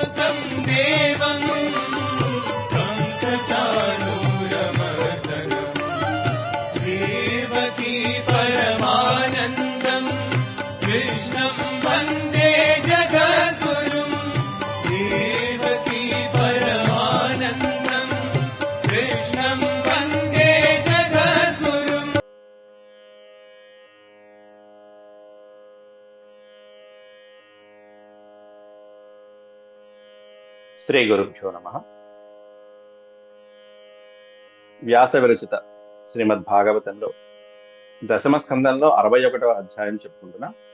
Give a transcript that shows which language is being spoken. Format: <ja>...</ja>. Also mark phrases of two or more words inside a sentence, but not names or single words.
<sa>वरं देवं कंसचाणूरमर्दनम् देवकी परमानन्दं कृष्णं वन्दे जगद्गुरुं देवकी परमानन्दं कृष्णं वन्दे जगद्गुरुम्. శ్రీ గురుభ్యో నమః.</sa> <te>వ్యాస విరచిత శ్రీమద్ భాగవతంలో దశమ స్కందంలో 61వ అధ్యాయం చెప్పుకుంటున్నా.</te>